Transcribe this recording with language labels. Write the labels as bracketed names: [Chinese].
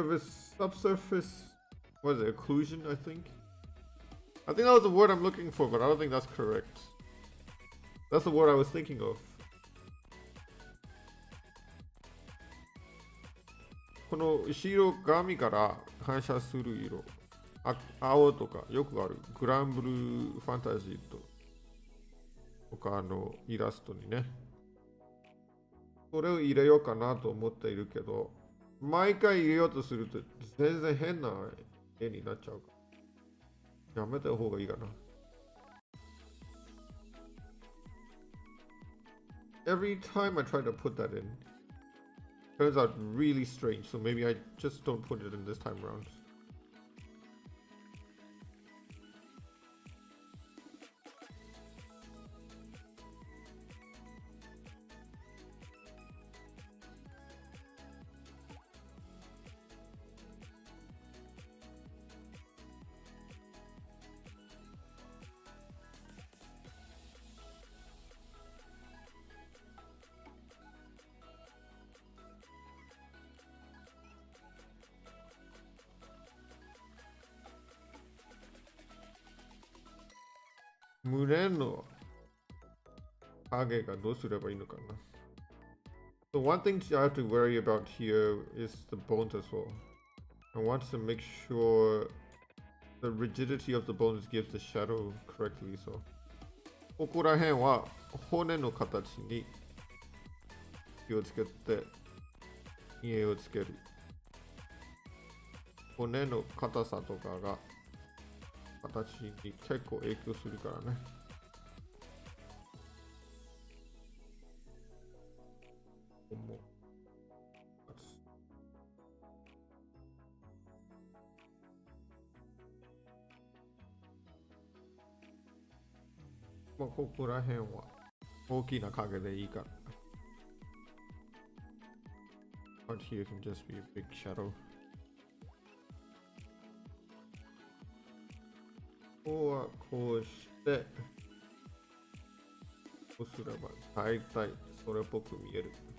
[English] Subsurface, what is it, occlusion, I think that was the word I'm looking for, but I don't think that's correct. That's the word I was thinking of. [Japanese] この後ろ髪から反射する色、青とかよくあるグランブルーファンタジーとかのイラストにね、それを入れようかなと思っているけど、毎回入れようとすると全然変な絵になっちゃうから。やめた方がいいかな。 [English] Every time I try to put that in, turns out really strange. So maybe I just don't put it in this time around. [Japanese] 胸の影がどうすればいいのかな。 [English] So one thing I have to worry about here is the bones as well. I want to make sure The rigidity of the bones gives the shadow correctly, so [Japanese] ここら辺は骨の形に気をつけて家をつける。骨の硬さとかが形に結構影響するからね。まあ、ここら辺は大きな影でいいから。 [English] But here can just be a big shadow. [Japanese] ここはこうして、こうすれば大体それっぽく見える。